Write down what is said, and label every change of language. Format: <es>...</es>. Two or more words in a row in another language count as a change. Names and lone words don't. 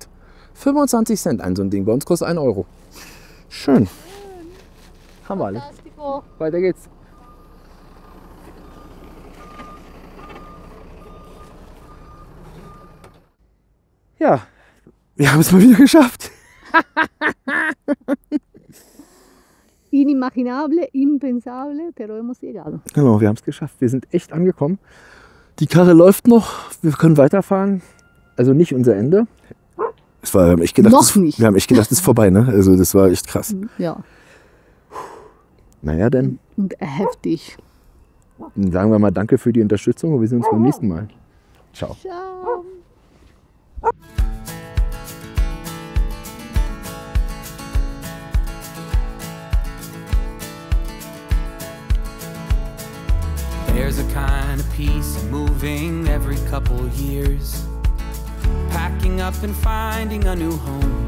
<de>25 Cent ein so ein Ding. Bei uns kostet 1 Euro. Schön. Haben wir alle. Weiter geht's. Ja, wir haben es mal wieder geschafft.</de> <es>Inimaginable, impensable, pero hemos llegado.</es> <de>Genau, wir haben es geschafft. Wir sind echt angekommen. Die Karre läuft noch. Wir können weiterfahren. Also nicht unser Ende. Wir haben echt gedacht, wir haben echt gedacht, es ist vorbei, ne? Also das war echt krass. Ja. Naja, dann. Und heftig. Dann sagen wir mal danke für die Unterstützung und wir sehen uns beim nächsten Mal. Ciao. Ciao.</de> <en>There's a kind of peace in moving every couple years, packing up and finding a new home.</en>